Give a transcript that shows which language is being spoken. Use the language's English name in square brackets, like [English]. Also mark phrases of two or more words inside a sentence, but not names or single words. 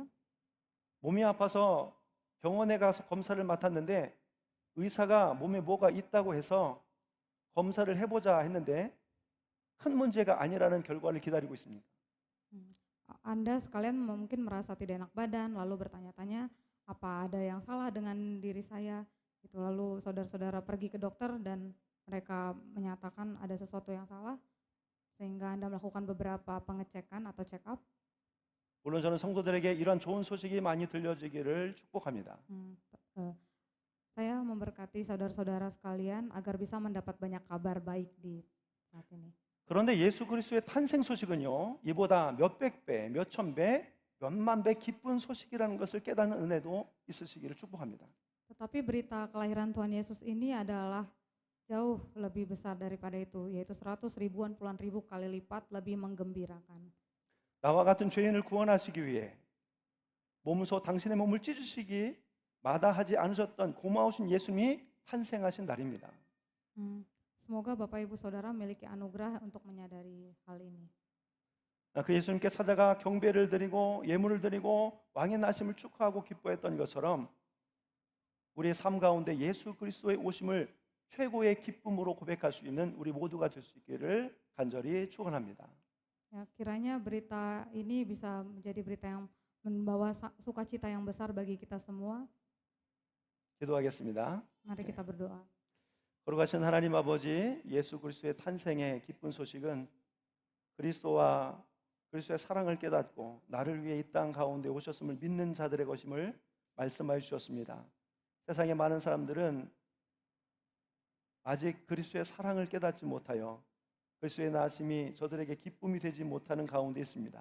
[Korean] 몸이 아파서 병원에 가서 검사를 맡았는데 의사가 몸에 뭐가 있다고 해서 검사를 해보자 했는데 큰 문제가 아니라는 결과를 기다리고 있습니다. [Indonesian] Anda sekalian mungkin merasa tidak enak badan lalu bertanya-tanya apa ada yang salah dengan diri saya gitu, lalu saudara-saudara pergi ke dokter dan mereka menyatakan ada sesuatu yang salah sehingga Anda melakukan beberapa pengecekan atau [English] check up. [Korean] 물론 저는 성도들에게 이런 좋은 소식이 많이 들려지기를 축복합니다. [Indonesian] Saya memberkati saudara-saudara sekalian agar bisa mendapat banyak kabar baik di saat ini. [Korean] 그런데 예수 그리스도의 탄생 소식은요, 이보다 몇백 배, 몇천 배, 몇만 배 기쁜 소식이라는 것을 깨닫는 은혜도 있으시기를 축복합니다. [Indonesian] Tetapi berita kelahiran Tuhan Yesus ini adalah jauh lebih besar daripada itu, yaitu 100 ribuan puluhan ribu kali lipat lebih menggembirakan. [Korean] 나와 같은 죄인을 구원하시기 위해 몸소 당신의 몸을 찢으시기 마다하지 않으셨던 고마우신 예수님이 탄생하신 날입니다. [Indonesian] Semoga Bapak Ibu Saudara memiliki anugerah untuk menyadari hal ini. [Korean] 그 예수님께 찾아가 경배를 드리고 예물을 드리고 왕의 나심을 축하하고 기뻐했던 것처럼 우리의 삶 가운데 예수 그리스도의 오심을 최고의 기쁨으로 고백할 수 있는 우리 모두가 될 수 있기를 간절히 축원합니다. [Indonesian] Ya, kiranya berita ini bisa menjadi berita yang membawa sukacita yang besar bagi kita semua. [Korean] 기도하겠습니다. [Indonesian] Mari kita berdoa. [Korean] 거룩하신 하나님 아버지, 예수 그리스도의 탄생의 기쁜 소식은 그리스도의 사랑을 깨닫고 나를 위해 이 땅 가운데 오셨음을 믿는 자들의 것임을 말씀하여 주셨습니다. 세상의 많은 사람들은 아직 그리스도의 사랑을 깨닫지 못하여 그리스도의 나심이 저들에게 기쁨이 되지 못하는 가운데 있습니다.